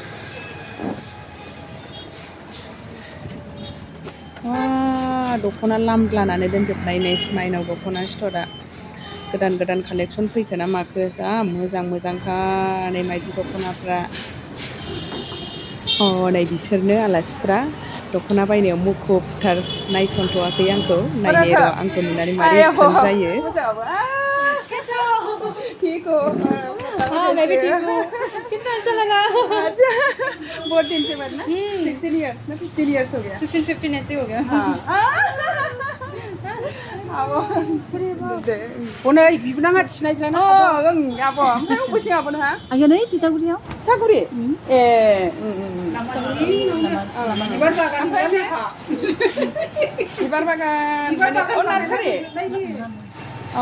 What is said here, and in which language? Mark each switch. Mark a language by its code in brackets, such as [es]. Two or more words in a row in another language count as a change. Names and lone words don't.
[brx] दख'ना लामलानानै दोनजोबनाय नै माइनाव दख'ना स्ट'रा गोदान गोदान कालेक्सन फैखो ना माखो जा मोजां मोजांखा नै माइदि दख'नाफ्रा नै बिसोरनो आलासिफ्रा दख'ना बायनायाव मुखुबथार नायसनथ'वाखै आंखौ नायनो र' आंखौ नुनानै मारै एक्सन जायो [hi] ठीक हो हाँ मैं भी ठीक हूँ कितना अच्छा लगा बहुत दिन से बाद ना 16 इयर्स ना 15 इयर्स हो गया 16-15 ऐसे हो गया हाँ आब' [brx] हनै बिबोनाङा थिनायज्लाना ओं आब' ओमफ्राय अबेथिं आब' नोंहा आयो नै तितागुरियाव सागुरि ए बिबार बागान ओमफ्राय बिबार बागान अ नार्सारि अ